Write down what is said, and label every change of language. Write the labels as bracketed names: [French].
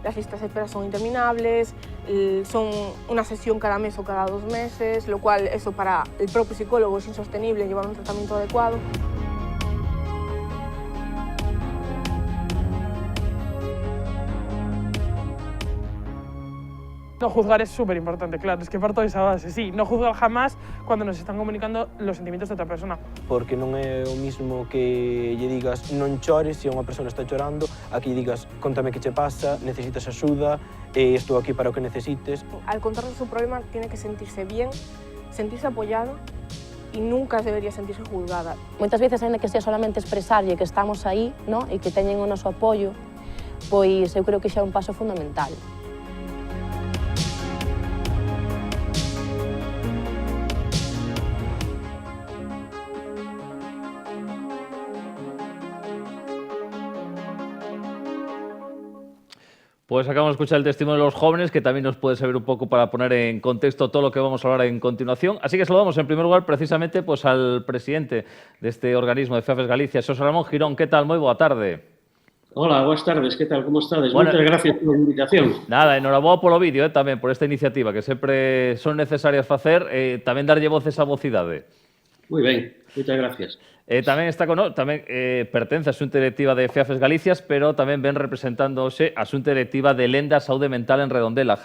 [Spanish] Las listas de espera son interminables, son una sesión cada mes o cada 2 meses, lo cual eso para el propio psicólogo es insostenible llevar un tratamiento adecuado. No juzgar es súper importante, claro, es que parto de esa base, sí, no juzgar jamás cuando nos están comunicando los sentimientos de otra persona. [Galician] Porque non é o mismo que lle digas non chores se unha persona está chorando, a que lle digas contame que che pasa, necesitas axuda, estou aquí para o que necesites. [Spanish] Al contarnos su problema tiene que sentirse bien, sentirse apoyado y nunca debería sentirse juzgada. [Galician] Moitas veces, ainda que [Spanish] sea solamente [Galician] expresarlle que estamos aí, non? E que teñen o noso apoio, pois eu creo que xa é un paso fundamental. [Spanish] Pues acabamos de escuchar el testimonio de los jóvenes, que también nos puede servir un poco para poner en contexto todo lo que vamos a hablar en continuación. Así que saludamos en primer lugar precisamente al presidente de este organismo de FEAFES Galicia, Xosé Ramón Girón. ¿Qué tal? [Galician] Moi boa tarde. Hola, boas tardes, que tal, como estades? Bueno, moitas gracias pola invitación. Nada, enhoraboa polo vídeo, tamén, por esta iniciativa, que sempre son necesarias facer, tamén darlle voz a esa vocidade. Moi ben, moitas gracias. Tamén está pertence a Xunta Directiva de FEAFES Galicias, pero tamén ven representando hoxe a Xunta Directiva de Lenda Saúde Mental en Redondela.